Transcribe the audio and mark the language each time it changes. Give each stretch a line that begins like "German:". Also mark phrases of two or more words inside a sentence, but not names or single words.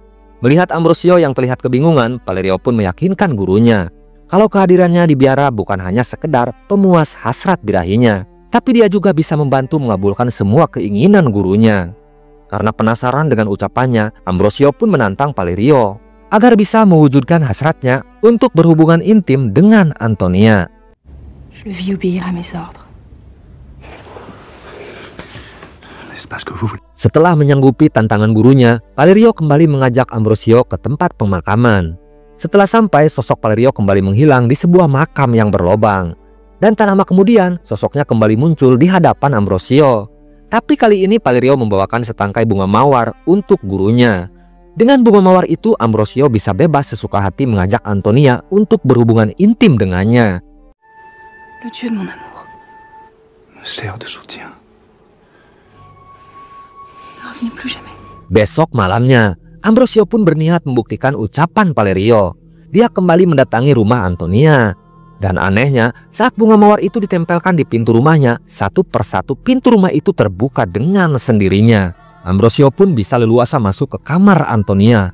Indonesian: Melihat Ambrosio yang terlihat kebingungan, Valerio pun meyakinkan gurunya kalau kehadirannya di biara bukan hanya sekedar pemuas hasrat birahinya, tapi dia juga bisa membantu mengabulkan semua keinginan gurunya. Karena penasaran dengan ucapannya, Ambrosio pun menantang Valerio agar bisa mewujudkan hasratnya untuk berhubungan intim dengan Antonia.
French: Je vis obéir à mes ordres.
Indonesian: Setelah menyanggupi tantangan gurunya, Valerio kembali mengajak Ambrosio ke tempat pemakaman. Setelah sampai, sosok Valerio kembali menghilang di sebuah makam yang berlobang. Dan tak lama kemudian, sosoknya kembali muncul di hadapan Ambrosio. Tapi kali ini Valerio membawakan setangkai bunga mawar untuk gurunya. Dengan bunga mawar itu, Ambrosio bisa bebas sesuka hati mengajak Antonia untuk berhubungan intim dengannya.
French: Le Dieu de mon amour. Me sert de soutien. Ne revenez plus jamais.
Indonesian: Besok malamnya, Ambrosio pun berniat membuktikan ucapan Valerio. Dia kembali mendatangi rumah Antonia. Dan anehnya, saat bunga mawar itu ditempelkan di pintu rumahnya, satu persatu pintu rumah itu terbuka dengan sendirinya. Ambrosio pun bisa leluasa masuk ke kamar Antonia.